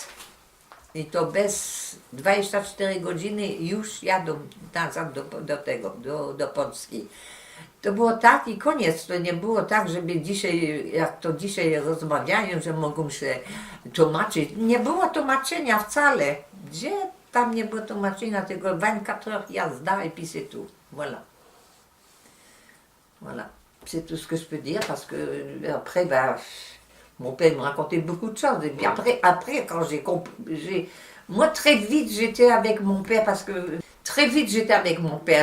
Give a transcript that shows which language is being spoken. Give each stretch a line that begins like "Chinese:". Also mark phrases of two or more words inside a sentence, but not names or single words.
Polish: I to bez 24 godziny już jadą nazad do Polski. To było tak i koniec. To nie było tak, żeby dzisiaj, jak to dzisiaj rozmawiają, że mogą się tłumaczyć. Nie było tłumaczenia wcale. Gdzie tam nie było tłumaczenia, tylko 24 heures jazda
French: et puis c'est tout. Voilà. Voilà. C'est tout ce que je peux dire parce que après, ben, mon père me racontait beaucoup de choses. Et puis après quand j'ai compris, moi très vite j'étais avec mon père parce que très vite j'étais avec mon père.